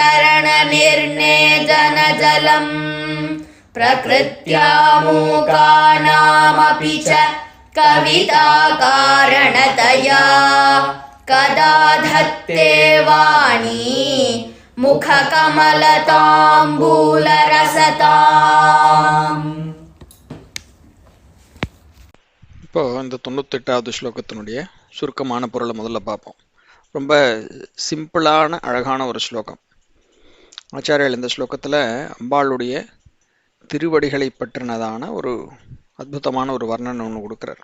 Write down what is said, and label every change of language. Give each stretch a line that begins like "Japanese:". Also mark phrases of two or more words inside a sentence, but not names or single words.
Sanskrit: चरणनिर्णेजनजलम् प्रकृत्या मूकानामपि च कविताकारणतया कदा धत्ते वाणी मुखकमलताम्बूलरसताम्.
Tamil: இப்போ இந்த 98வது ஸ்லோகத்தினுடைய சுருக்கமான பொருளை முதல்ல பார்ப்போம். ரொம்ப சிம்பிளான அழகான ஒரு ஸ்லோகம். ஆச்சாரியர் இந்த ஸ்லோகத்தில் அம்பாளுடைய திருவடிகளை பற்றினதான ஒரு அற்புதமான ஒரு வர்ணனை ஒன்று கொடுக்குறார்.